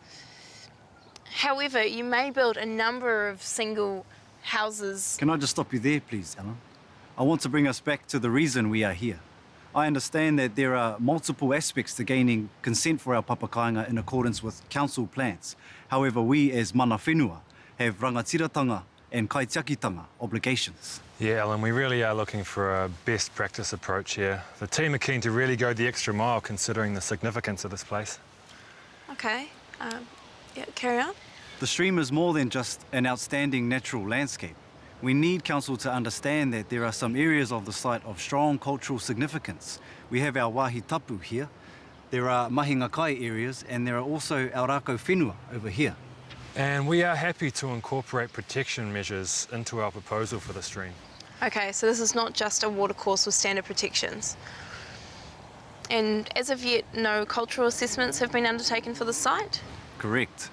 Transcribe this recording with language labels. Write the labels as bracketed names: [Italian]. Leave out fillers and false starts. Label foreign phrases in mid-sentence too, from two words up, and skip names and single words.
[English] However, you may build a number of single houses. Can I just stop you there, please, Ellen? I want to bring us back to the reason we are here. I understand that there are multiple aspects to gaining consent for our Papakainga in accordance with council plans. However, we as mana whenua have rangatiratanga and Kaitiakitanga obligations. Yeah, Ellen, we really are looking for a best practice approach here. The team are keen to really go the extra mile considering the significance of this place. Okay, yeah, carry on. The stream is more than just an outstanding natural landscape. We need council to understand that there are some areas of the site of strong cultural significance. We have our [Māori] wāhi tapu [English] here, there are [Māori] mahi ngakai [English] areas, and there are also our [Māori] rākau whenua [English] over here. And we are happy to incorporate protection measures into our proposal for the stream. Okay, so this is not just a watercourse with standard protections. And as of yet, no cultural assessments have been undertaken for the site? Correct.